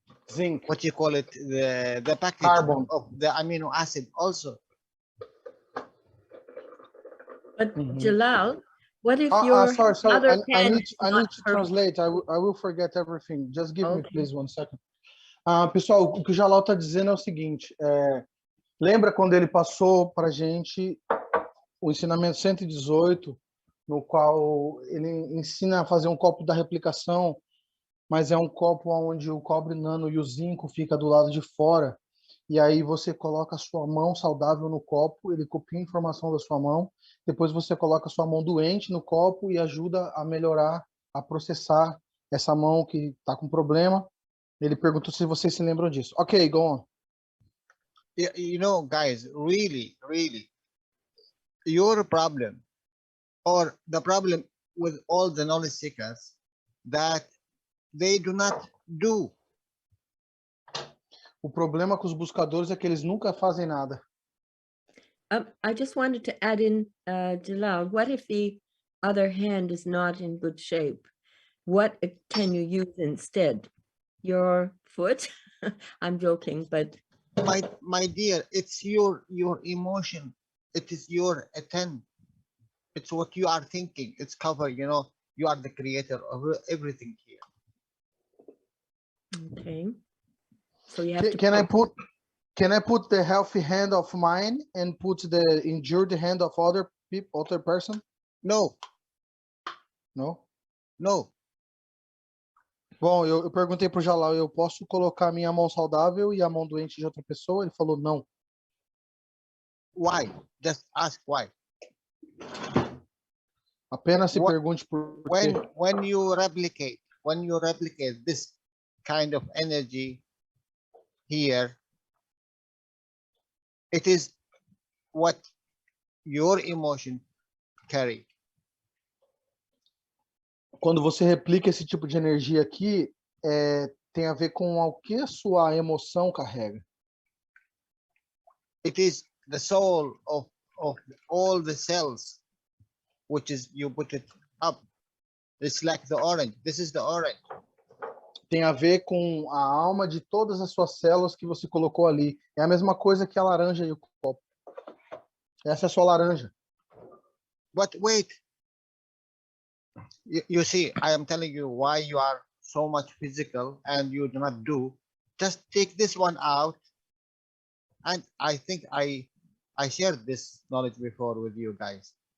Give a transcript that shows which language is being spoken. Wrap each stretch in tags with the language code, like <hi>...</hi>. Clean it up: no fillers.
<en>zinc, what you call it, the package carbon of the amino acid also. But Jalal, what if your sorry. other I pen need to translate. I will forget everything. Just give me please 1 second.</en> <pt>Pessoal, o que o Jalal está dizendo é o seguinte: lembra quando ele passou para a gente o ensinamento 118, no qual ele ensina a fazer um copo da replicação, mas é um copo onde o cobre nano e o zinco fica do lado de fora, e aí você coloca a sua mão saudável no copo, ele copia a informação da sua mão, depois você coloca a sua mão doente no copo e ajuda a melhorar, a processar essa mão que está com problema. Ele perguntou se vocês se lembram disso.</pt> <en>Ok, go on. You know, guys, really, your problem or the problem with all the knowledge seekers, that they do not do. O problema com os buscadores é que eles nunca fazem nada. I just wanted to add in, Jalal, what if the other hand is not in good shape? What can you use instead? Your foot? I'm joking, but My dear, it's your emotion. It is your intent. It's what you are thinking. It's cover, you know, you are the creator of everything here. okay. So you have to Can I put the healthy hand of mine and put the injured hand of other people, other person? No, No? no.</en> <pt>Bom, eu perguntei pro Jalal, eu posso colocar minha mão saudável e a mão doente de outra pessoa? Ele falou não.</pt> <en>Why? Just ask why.</en> <pt>Apenas se</pt> <en>What-</en> <pt>pergunte por quê.</pt> <en>When you replicate this kind of energy here, it is what your emotion carry.</en> <pt>Quando você replica esse tipo de energia aqui, tem a ver com o que a sua emoção carrega.</pt> <en>It is the soul of all the cells, which is you put it up. It's like the orange. This is the orange.</en> <pt>Tem a ver com a alma de todas as suas células que você colocou ali. É a mesma coisa que a laranja e o copo. Essa é a sua laranja.</pt> <en>But wait, you see, I am telling you why you are so much physical and you do not do. Just take this one out. And I think I shared this knowledge before with you guys.</en>